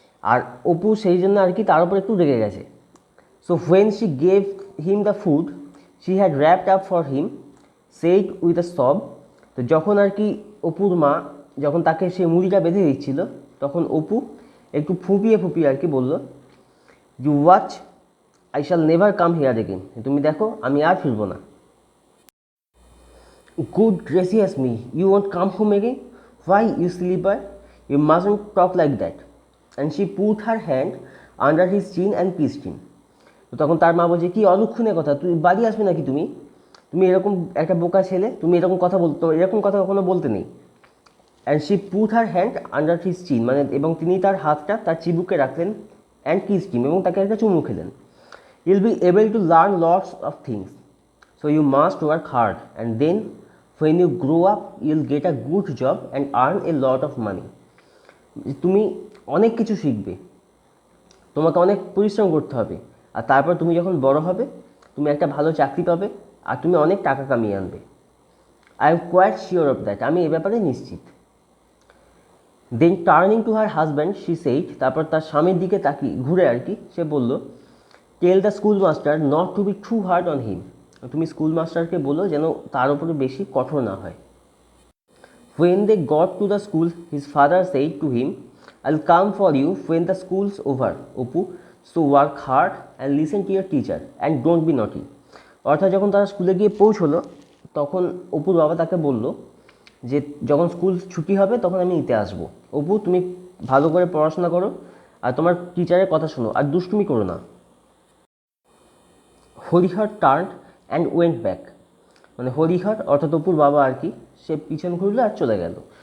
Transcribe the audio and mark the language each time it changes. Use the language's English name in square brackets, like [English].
[Bangla] আর অপু সেই জন্য আর কি তার উপর একটু রেগে গেছে। [English] So when she gave him the food she had wrapped up for him said with a sob. [Bangla] তো যখন আর কি অপুর মা যখন তাকে সে মুড়িটা বেঁধে দিচ্ছিল তখন অপু একটু ফুপিয়ে ফুপিয়ে আর কি বলল, [English] You watch, I shall never come here again. [Bangla] তুমি দেখো আমি আর ফিরবো না। [English] Good gracious me, you won't come home again? Why, you silly boy? You mustn't talk like that. And she put her hand under his chin and kissed him. [Bangla] তো তখন তার মা বলছে, কি অলক্ষণের কথা, তুই বাড়ি আসবে নাকি তুমি? তুমি এরকম একটা বোকা ছেলে, তুমি এরকম কথা বলতো, এরকম কথা কখনো বলতে নেই। [English] and she put her hand under his chin, [Bangla] মানে এবং তিনি তার হাতটা তার চিবুকে রাখলেন [English] and kissed him, [Bangla] এবং তাকে একটা চুমু খেলেন। [English] You'll be able to learn lots of things, so you must work hard and then when you grow up you'll get a good job and earn a lot of money. [Bangla] তুমি অনেক কিছু শিখবে, তোমাকে অনেক পরিশ্রম করতে হবে, আর তারপর তুমি যখন বড় হবে তুমি একটা ভালো চাকরি পাবে আর তুমি অনেক টাকা কামিয়ে আনবে। [English] I am quite sure of that, [Bangla] আমি এ ব্যাপারে নিশ্চিত। [English] then turning to her husband she said, [Bangla] তারপর তার স্বামীর দিকে তাকিয়ে ঘুরে আর কি সে বলল, [English] Tell the school master not to be too hard on him. [Bangla] তুমি স্কুল মাস্টারকে বলো যেন তার উপরে বেশি কঠোর না হয়। [English] When they got to the school, his father said to him, I'll come for you when the school's over, Oppu. So work hard and listen to your teacher and don't be naughty. [Bangla] অর্থাৎ যখন তারা স্কুলে গিয়ে পৌঁছলো তখন অপুর বাবা তাকে বলল যে যখন স্কুল ছুটি হবে তখন আমি নিতে আসবো। অপু, তুমি ভালো করে পড়াশোনা করো আর তোমার টিচারের কথা শোনো আর দুষ্টুমি করো না। Harihar [English] turn and went back, [Bangla] মানে হরিহর অর্থাৎ অপুর বাবা আর কি, সে পিছন ঘুরলো আর চলে গেল।